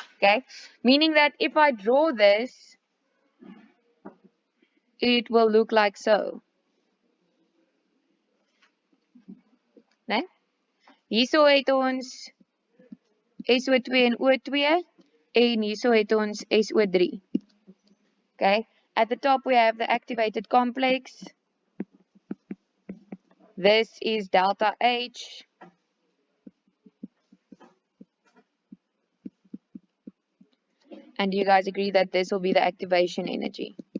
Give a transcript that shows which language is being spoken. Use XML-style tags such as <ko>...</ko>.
<en>Okay, meaning that if I draw this, it will look like so.</en> <af>Nee? Hierso het ons SO2 en O2 en hierso het ons SO3.</af> <en>Okay, at the top we have the activated complex. This is delta H. And do you guys agree that this will be the activation energy?</en>